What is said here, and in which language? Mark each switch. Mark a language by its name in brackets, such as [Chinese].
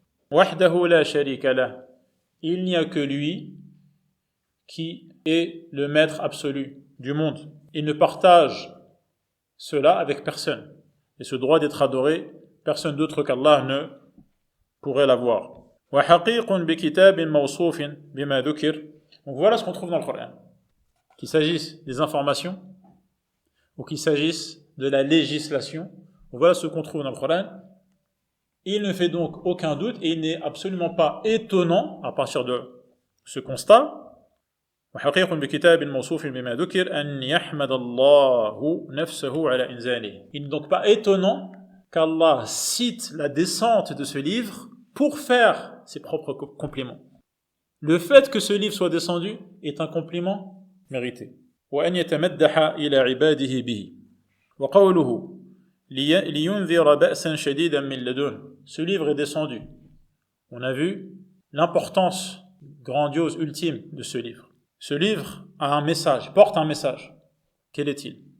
[Arabic] Wahdahu la sharika lah, [French] il n'y a que lui qui est le maître absolu du monde. Il ne partage cela avec personne. Et ce droit d'être adoré, personne d'autre qu'Allah ne pourrait l'avoir. [Arabic] وحقيق بكتاب موصوف بما ذكر. [French] Donc voilà ce qu'on trouve dans le Coran. Qu'il s'agisse des informations ou qu'il s'agisse de la législation, voilà ce qu'on trouve dans le Coran. Il ne fait donc aucun doute et il n'est absolument pas étonnant à partir de ce constat. [Arabic] وحقيق بكتاب موصوف بما ذكر أن يحمد الله نفسه على إنزاله. [French] Il n'est donc pas étonnant qu'Allah cite la descente de ce livre pour faire ses propres compliments. Le fait que ce livre soit descendu est un compliment mérité. [Arabic] وأن يتمدح إلى عباده به. وقوله لينذر بأسا شديدا من لدنه. [French] Ce livre est descendu. On a vu l'importance grandiose, ultime de ce livre. Ce livre a un message, porte un message. Quel est-il?